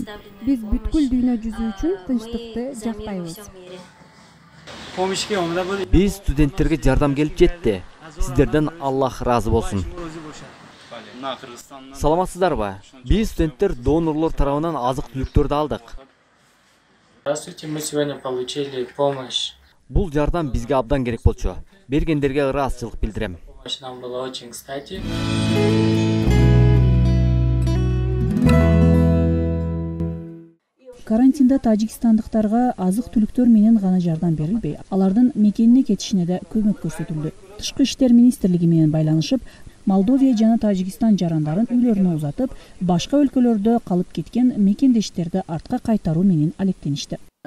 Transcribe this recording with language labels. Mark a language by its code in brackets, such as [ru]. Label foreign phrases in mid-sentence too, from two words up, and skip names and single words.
[ky] Биз бүткүл дүйнө жүзү үчүн тынчтыкты жактайбыз. Биз студенттерге жардам келип жетти. Сиздерден Аллах ыраазы болсун. Саламатсыздарбы? Биз студенттер донорлор тарабынан азык-түлүктөрдү алдык. [ru] Здравствуйте, мы сегодня получили помощь. [ky] Бул жардам бизге абдан керек болчу. Бергендерге ыраазычылык билдирем. [ru] Нам было очень кстати. [ky] Карантинда тажикстандыктарга азык-түлүктөр менен гана жардам берилбей, алардын мекенине кетишине да көмөк көрсөтүлдү. Тышкы иштер министрлиги менен байланышып, Молдовия жана Тажикстан жарандарын үйлөрүнө узатып, башка өлкөлөрдө калып кеткен мекендештерди артка кайтаруу менен алектеништи.